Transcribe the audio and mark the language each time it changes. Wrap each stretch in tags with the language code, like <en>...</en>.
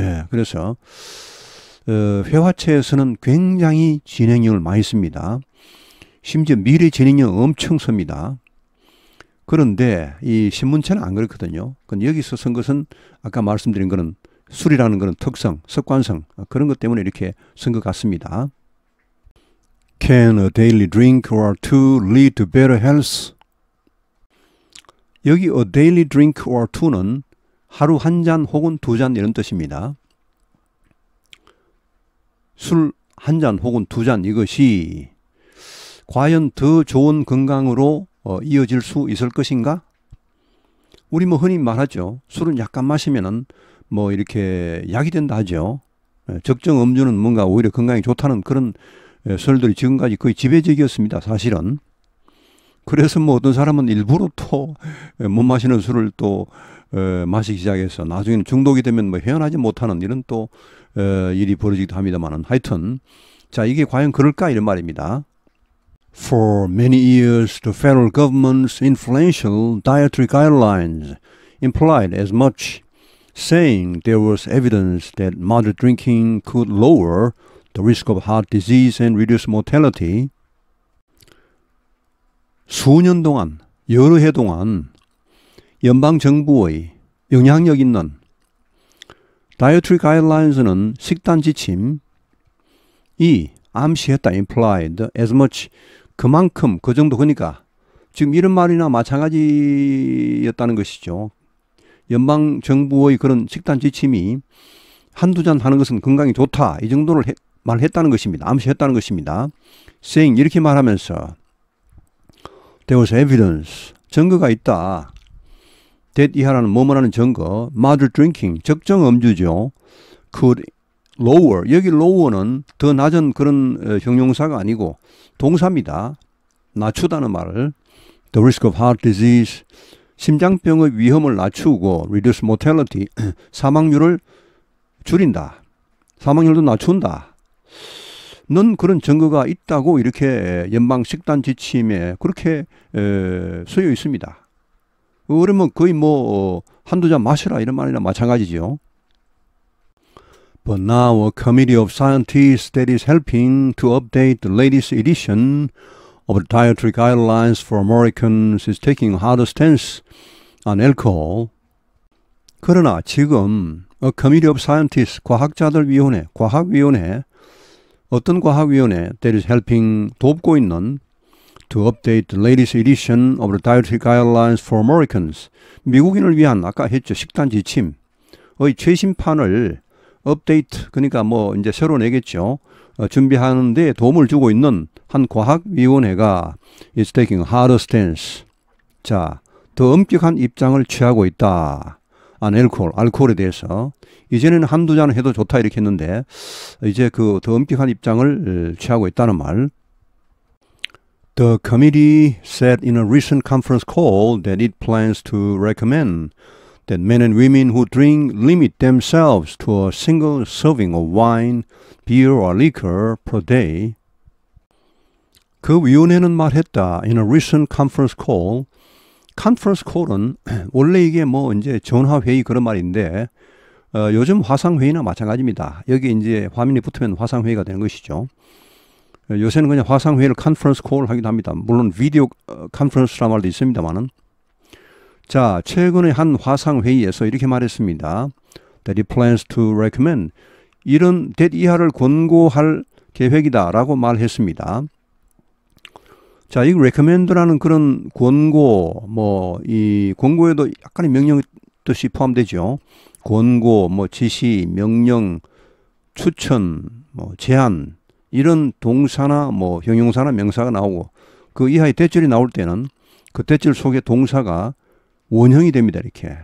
<ko>그래서 회화체에서는 굉장히 진행형을 많이 씁니다. 심지어 미래 진행형 엄청 씁니다. 그런데 이 신문체는 안 그렇거든요. 근데 여기서 쓴 것은 아까 말씀드린 거는 술이라는 것은 특성, 습관성, 그런 것 때문에 이렇게 쓴 것 같습니다.</ko> <en>Can a daily drink or two lead to better health?</en> <ko>여기</ko> <en>a daily drink or two</en> <ko>는 하루 한 잔 혹은 두 잔 이런 뜻입니다. 술 한 잔 혹은 두 잔, 이것이 과연 더 좋은 건강으로 이어질 수 있을 것인가? 우리 뭐 흔히 말하죠. 술은 약간 마시면은 뭐 이렇게 약이 된다 하죠. 적정 음주는 뭔가 오히려 건강에 좋다는 그런 설들이 지금까지 거의 지배적이었습니다, 사실은. 그래서 뭐 어떤 사람은 일부러 또 못 마시는 술을 또 마시기 시작해서 나중에는 중독이 되면 뭐 헤어나지 못하는 이런 또 일이 벌어지기도 합니다만은, 하여튼 자, 이게 과연 그럴까 이런 말입니다.</ko> <en>For many years, the federal government's influential dietary guidelines implied as much, saying there was evidence that moderate drinking could lower the risk of heart disease and reduce mortality.</en> <ko>수년 동안, 여러 해 동안 연방정부의 영향력 있는 다이어트리 가이드라인스는 식단 지침이 암시했다, implied,</ko> <en>as much,</en> <ko>그만큼, 그 정도, 그러니까 지금 이런 말이나 마찬가지였다는 것이죠. 연방정부의 그런 식단 지침이 한두 잔 하는 것은 건강에 좋다, 이 정도를 말했다는 것입니다. 암시했다는 것입니다.</ko> <en>saying,</en> <ko>이렇게 말하면서</ko> <en>There was evidence,</en> <ko>증거가 있다. that 이하라는 뭐뭐라는 증거,</ko> <en>moderate drinking,</en> <ko>적정 음주죠.</ko> <en>could lower,</en> <ko>여기 lower는 더 낮은 그런 형용사가 아니고 동사입니다. 낮추다는 말을.</ko> <en>The risk of heart disease,</en> <ko>심장병의 위험을 낮추고,</ko> <en>reduce mortality,</en> <ko>사망률을 줄인다. 사망률도 낮춘다. 는 그런 증거가 있다고 이렇게 연방 식단 지침에 그렇게 쓰여 있습니다. 그러면 거의 뭐 한두 잔 마셔라 이런 말이나 마찬가지죠.</ko> <en>But now a committee of scientists that is helping to update the latest edition of the dietary guidelines for Americans is taking a harder stance on alcohol.</en> <ko>그러나 지금</ko> <en>a committee of scientists,</en> <ko>과학자들 위원회, 과학위원회, 어떤 과학위원회</ko> <en>that is helping</en> <ko>돕고 있는</ko> <en>to update the latest edition of the Dietary Guidelines for Americans.</en> <ko>미국인을 위한 아까 했죠. 식단 지침의 최신판을 업데이트 그러니까 뭐 이제 새로 내겠죠. 준비하는 데 도움을 주고 있는 한 과학위원회가</ko> <en>is taking a harder stance.</en> <ko>자, 더 엄격한 입장을 취하고 있다. 알코올에 대해서. 이전에는 한두 잔 해도 좋다 이렇게 했는데 이제 그 더 엄격한 입장을 취하고 있다는 말.</ko> <en>The committee said in a recent conference call that it plans to recommend that men and women who drink limit themselves to a single serving of wine, beer or liquor per day.</en> <ko>그 위원회는 말했다.</ko> <en>In a recent conference call.</en> <ko>컨퍼런스 콜은 원래 이게 뭐 이제 전화회의 그런 말인데 요즘 화상회의나 마찬가지입니다. 여기 이제 화면이 붙으면 화상회의가 되는 것이죠. 요새는 그냥 화상회의를 컨퍼런스 콜 하기도 합니다. 물론 비디오 컨퍼런스란 말도 있습니다만은. 자, 최근에 한 화상회의에서 이렇게 말했습니다.</ko> <en>That it plans to recommend.</en> <ko>이런 that 이하를 권고할 계획이다 라고 말했습니다. 자, 이 recommend라는 그런 권고, 이 권고에도 약간의 명령 뜻이 포함되죠. 권고, 지시, 명령, 추천, 제안, 이런 동사나 형용사나 명사가 나오고 그 이하의 대절이 나올 때는 그 대절 속에 동사가 원형이 됩니다. 이렇게.</ko>